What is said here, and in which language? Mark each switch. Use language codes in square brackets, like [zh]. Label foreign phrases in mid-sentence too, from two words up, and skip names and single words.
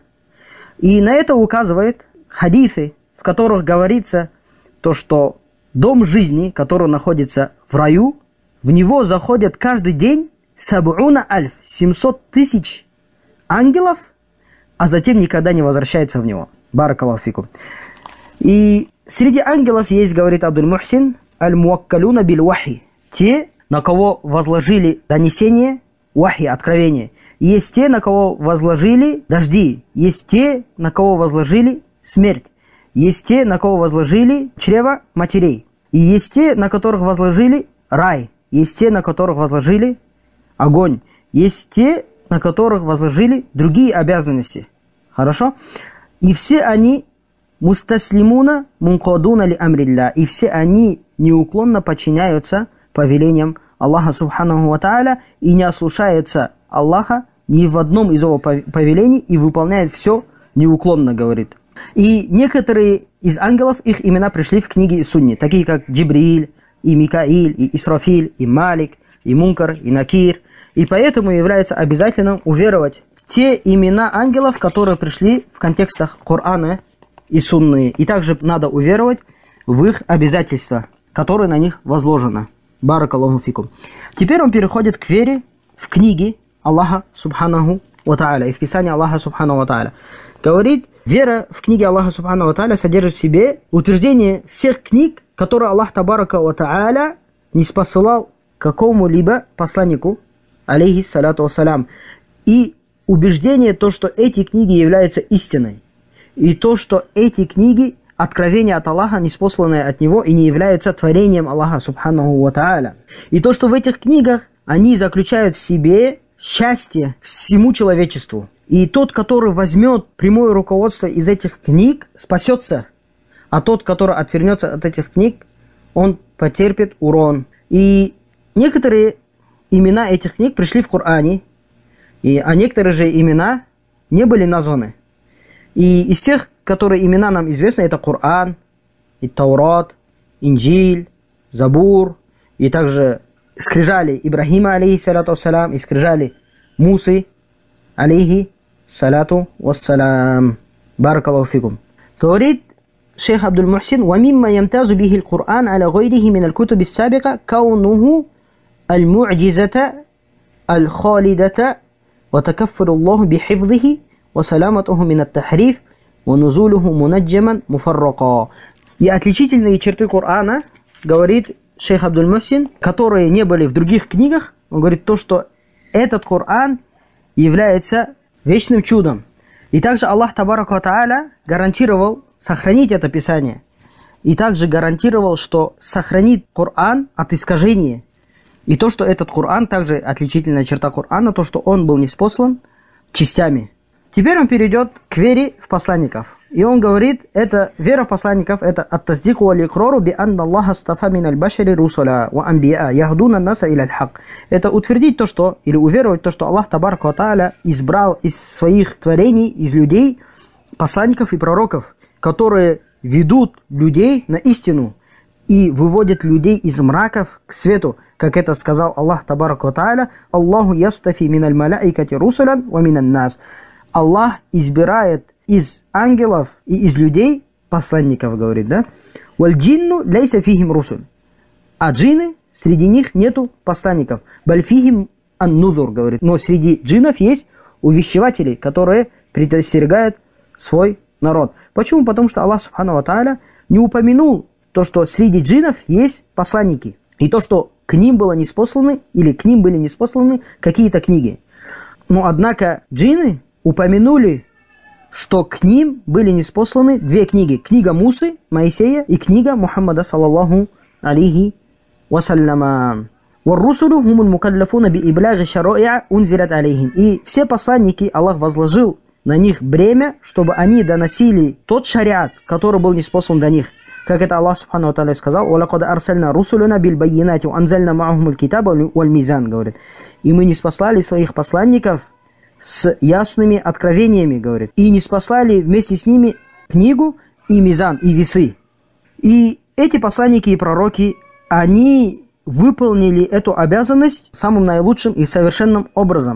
[ru] И на это указывают хадисы, в которых говорится то, что дом жизни, который находится в раю, в него заходят каждый день 700 тысяч ангелов, а затем никогда не возвращаются в него. [ar] بارك الله فيكم. [ru] И среди ангелов есть, говорит Абдуль-Мухсин, [ar] الموكلون بالوحي, [ru] те, на кого возложили донесение, вахи, откровение. Есть те, на кого возложили дожди, есть те, на кого возложили смерть, есть те, на кого возложили чрево матерей. И есть те, на которых возложили рай. Есть те, на которых возложили огонь. Есть те, на которых возложили другие обязанности. Хорошо? И все они [ar] مستسلمون منقادون لأمر الله. [ru] И все они неуклонно подчиняются повелениям Аллаха [ar] سبحانه وتعالى [ru] и не ослушаются Аллаха ни в одном из его повелений и выполняют все неуклонно, говорит. И некоторые из ангелов, их имена пришли в книге Сунни, такие как Джибрииль, и Микаиль, и Исрафиль, и Малик, и Мункар, и Накир. И поэтому является обязательным уверовать в те имена ангелов, которые пришли в контекстах Корана и Сунны. И также надо уверовать в их обязательства, которые на них возложено. [ar] بارك الله فيكم. [ru] Теперь он переходит к вере в книги Аллаха [ar] سبحانه وتعالى [ru] и в Писании Аллаха [ar] سبحانه وتعالى. [ru] Говорит, вера в книги Аллаха [ar] سبحانه وتعالى [ru] содержит в себе утверждение всех книг, которые Аллах [ar] تبارك وتعالى [ru] не спосылал какому-либо посланнику, [ar] عليه الصلاة والسلام. [ru] И убеждение то, что эти книги являются истиной. И то, что эти книги откровение от Аллаха, неспосланное от Него, и не является творением Аллаха [ar] سبحانه وتعالى. [ru] И то, что в этих книгах они заключают в себе счастье всему человечеству. И тот, который возьмет прямое руководство из этих книг, спасется. А тот, который отвернется от этих книг, он потерпит урон. И некоторые имена этих книг пришли в Коране, а некоторые же имена не были названы. И из тех, которые имена нам известны, это Коран, и Таурат, Инджиль, Забур, и также скрижали Ибрахима, [ar] عليه الصلاة والسلام, [ru] и скрижали Мусы, [ar] عليه الصلاة والسلام. بارك الله فيكم. [ru] Говорит шейх [ar] Абдуль Мухсин: «ومما يمتاز به القرآن على غيره من الكتب السابقة كونه المعجزة الخالدة وتكفل الله بحفظه وسلامته من التحريف ونزوله منجما مفرقا». [ru] И отличительные черты Корана, говорит шейх Абдуль Мухсин, которые не были в других книгах, он говорит то, что этот Коран является вечным чудом. И также Аллах [ar] تبارك وتعالى [ru] гарантировал сохранить это Писание. И также гарантировал, что сохранит Коран от искажения. И то, что этот Коран, также отличительная черта Корана, то, что он был ниспослан частями. Теперь он перейдет к вере в посланников. И он говорит, это вера в посланников, это [ar] التصديق والإقرار بأن الله اصطفى من البشر رسلا وأنبياء يهدون الناس إلى الحق. [ru] Это утвердить то, что, или уверовать то, что Аллах [ar] تبارك وتعالى [ru] избрал из своих творений, из людей, посланников и пророков, которые ведут людей на истину и выводят людей из мраков к свету, как это сказал Аллах [ar] تبارك وتعالى: الله يصطفي من الملائكة رسلا ومن الناس. [ru] Аллах избирает из ангелов и из людей посланников, говорит, да? [ar] والجن ليس فيهم رسل. [ru] А джинны, среди них нету посланников. [ar] بل فيهم النذر, [ru] говорит. Но среди джиннов есть увещеватели, которые предостерегают свой народ. Почему? Потому что Аллах [ar] سبحانه وتعالى [ru] не упомянул то, что среди джиннов есть посланники. И то, что к ним было ниспосланы, или к ним были ниспосланы какие-то книги. Но однако джинны упомянули, что к ним были ниспосланы две книги. Книга Мусы, Моисея, и книга Мухаммада, [ar] صلى الله عليه وسلم. «والرسل هم المكلفون بإبلاغ الشرائع أنزلت عليهم». [ru] И все посланники Аллах возложил на них бремя, чтобы они доносили тот шариат, который был ниспослан до них. Как это [ar] الله سبحانه وتعالى сказал: «ولقد أرسلنا رسلنا بالبينات وأنزلنا معهم الكتاب والميزان», [ru] говорит. И мы ниспослали своих посланников с ясными откровениями, говорит. И ниспослали вместе с ними книгу и мизан, и весы. И эти посланники и пророки, они выполнили эту обязанность самым наилучшим и совершенным образом.